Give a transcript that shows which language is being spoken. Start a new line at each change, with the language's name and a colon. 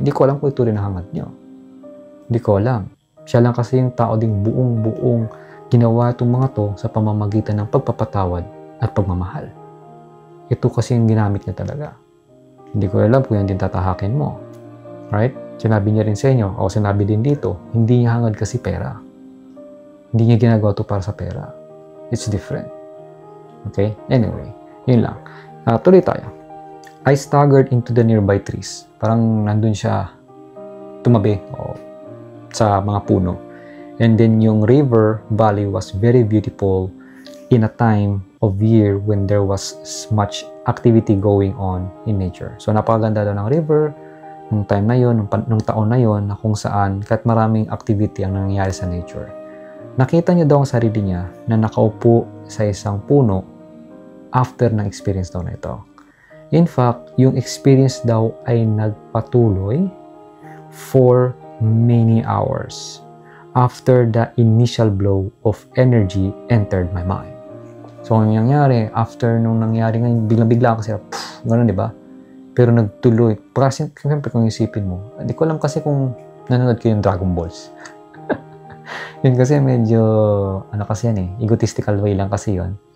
Filipino: Hindi ko alam kung ito rin ang hangat nyo. Hindi ko alam. Siya lang kasi yung tao ding buong ginawa itong mga to sa pamamagitan ng pagpapatawad at pagmamahal. Ito kasi yung ginamit niya talaga. Hindi ko alam kung yan din tatahakin mo. Right? Sinabi niya rin sa inyo, o sinabi din dito, hindi niya hangad kasi pera. Hindi niya ginagawa ito para sa pera.
English: It's different. Okay? Anyway,
Filipino: yun lang. Tuloy tayo.
English: I staggered into the nearby trees.
Filipino: Parang nandun siya tumabi sa mga puno.
English: And then yung river valley was very beautiful in a time of year when there was much activity going on in nature.
Filipino: So napakaganda daw ng river nung time na yon, nung taon na yon, na kung saan kahit maraming activity ang nangyayari sa nature. Nakita niya daw ang sarili niya na nakaupo sa isang puno after ng experience daw na ito.
English: In fact,
Filipino: yung experience daw ay nagpatuloy
English: for many hours after the initial blow of energy entered my mind.
Filipino: So, ang nangyari, after nung nangyari ngayon, biglang-bigla kasi, gano'n, di ba? Pero nagtuloy. Kasi, siyempre, kung isipin mo, hindi ko alam kasi kung nanonood ko yung Dragon Balls. Yun kasi medyo, kasi yan egotistical way lang kasi yun.